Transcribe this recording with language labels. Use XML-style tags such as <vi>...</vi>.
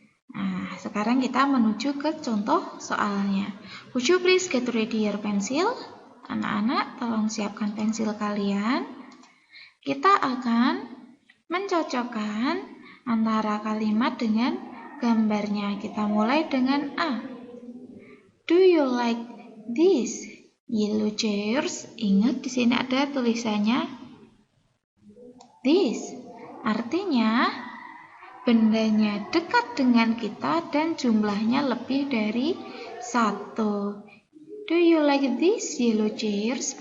<id>Nah, sekarang kita menuju ke contoh soalnya.</id> <en>Would you please get ready your pencil?</en> <id>Anak-anak, tolong siapkan pensil kalian. Kita akan mencocokkan antara kalimat dengan gambarnya. Kita mulai dengan A.</id> <en>Do you like this yellow chairs?</en> <id>Ingat di sini ada tulisannya this. Artinya bendanya dekat dengan kita dan jumlahnya lebih dari 1.</id> <en>Do you like this yellow chairs?</en>